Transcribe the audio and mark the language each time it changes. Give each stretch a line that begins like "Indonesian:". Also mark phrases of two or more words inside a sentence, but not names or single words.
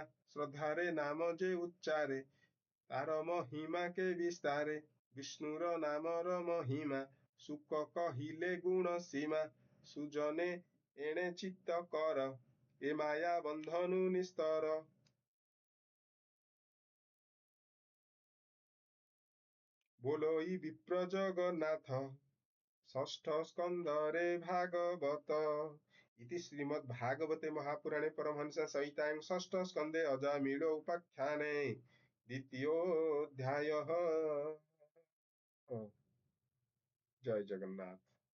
Odia: ଶ୍ରଦ୍ଧାରେ ନାମ ଯେ ଉଚ୍ଚାରେ, ତାର ମହିମା କେ ବିସ୍ତାରେ, ବିଷ୍ଣୁର ନାମର ମହିମା, ସୁକ କହିଲେ ଗୁଣ ସୀମା, ସୁଜନେ ଏଣେ ଚିତ୍ତ କର, ଏ ମାୟା ବନ୍ଧନୁ ନିସ୍ତର। ବୋଲୋଇ ବିପ୍ର ଜଗନ୍ନାଥ, ଷଷ୍ଠ ସ୍କନ୍ଧରେ ଭାଗବତ।
Sanskrit: इति श्रीमद्भागवते महापुराणे परमहंस संहितायां षष्ठ स्कन्धे अजामिळो उपाख्याने द्वितीयोऽध्यायः। जय जगन्नाथ।